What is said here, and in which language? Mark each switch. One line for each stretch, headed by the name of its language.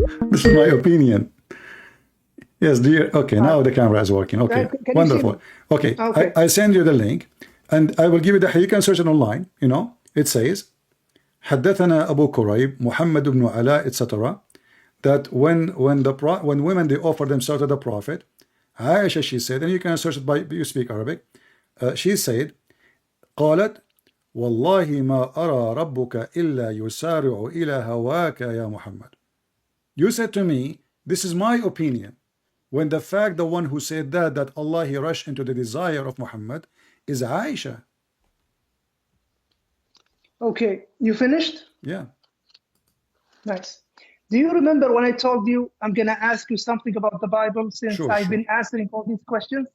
English: This is my opinion. Yes, dear. Okay, now the camera is working. Okay, Can wonderful. Okay, Okay. I send you the link, and I will give you the. You can search it online. You know, it says,
Arabic: حدثنا أبو كريب محمد بن علاء,
English: etc. That when women they offer themselves to the Prophet, Aisha, she said, and you can search it by you speak Arabic. She said,
Arabic: قالت والله ما أرى ربك إلا يسارع إلى هواك يا محمد.
English: You said to me, this is my opinion. When the fact the one who said that Allah He rushed into the desire of Muhammad is Aisha. Okay. You finished? Yeah. Nice. Do you remember when I told you I'm gonna ask you something about the Bible since I've been answering all these questions?